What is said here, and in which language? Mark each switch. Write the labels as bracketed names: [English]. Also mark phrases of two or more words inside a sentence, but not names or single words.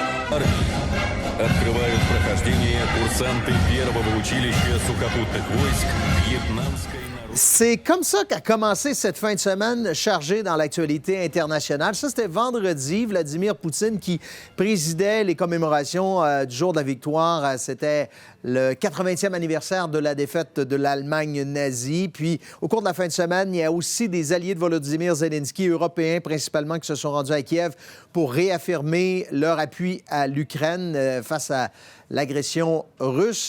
[Russian] Открывают прохождение курсанты первого училища сухопутных войск Вьетнамской народной... [French] C'est comme ça qu'a commencé cette fin de semaine chargée dans l'actualité internationale. Ça, c'était vendredi, Vladimir Poutine qui présidait les commémorations du jour de la victoire. C'était le 80e anniversaire de la défaite de l'Allemagne nazie. Puis, au cours de la fin de semaine, il y a aussi des alliés de Volodymyr Zelensky, européens principalement, qui se sont rendus à Kiev pour réaffirmer leur appui à l'Ukraine face à l'agression russe.